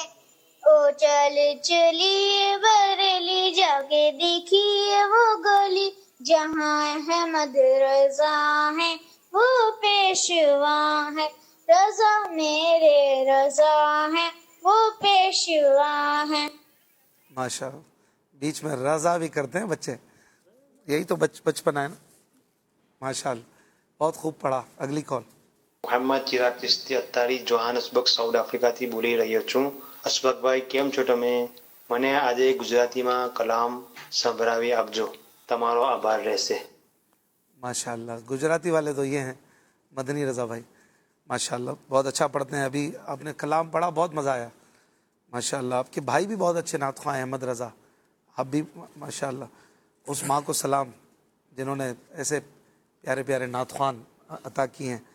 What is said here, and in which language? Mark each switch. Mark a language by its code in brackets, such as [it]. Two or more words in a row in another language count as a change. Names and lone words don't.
[ur] او چل چلیے بریلی جا کے دیکھیے وہ گلی, جہاں احمد رضا ہے وہ پیشوا ہے, رضا میرے رضا ہے وہ پیشوا ہے. ماشاء اللہ. بیچ میں رضا بھی کرتے ہیں بچے, یہی تو بچپن ہے نا. ماشاء اللہ, بہت خوب پڑھا. اگلی کال. [gu] મોહમ્મદ ચિરાગ ચિશ્તી અત્તારી જોહાનસબર્ગ સાઉથ આફ્રિકાથી બોલી રહ્યો છું. અશફાકભાઈ કેમ છો તમે? મને આજે ગુજરાતીમાં કલામ સંભળાવી આપજો. તમારો આભાર રહેશે. [ur] ماشاء اللہ. گجراتی والے تو یہ ہیں مدنی رضا بھائی, ماشاء اللہ بہت اچھا پڑھتے ہیں. ابھی آپ نے کلام پڑھا, بہت مزہ آیا. ماشاء اللہ. آپ کے بھائی بھی بہت اچھے نعت خواں ہیں, احمد رضا. آپ بھی ماشاء اللہ. اس ماں کو سلام جنہوں نے ایسے پیارے پیارے نعت خواں عطا کیے ہیں.